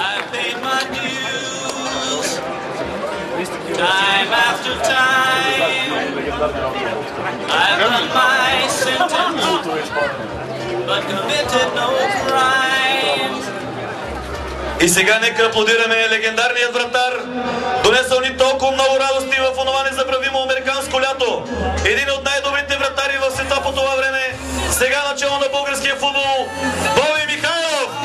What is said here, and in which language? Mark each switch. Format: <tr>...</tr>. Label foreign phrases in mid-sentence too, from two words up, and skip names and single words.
<en>paid my dues time after time. I've done my sentence, but committed no crimes.</en> <bg>И сега нека аплодираме легендарният вратар, донесъл ни толкова много радости в онова незабравимо американско лято. Един от най-добрите вратари в света по това време, сега начало на българския футбол, Боби Михайлов!</bg>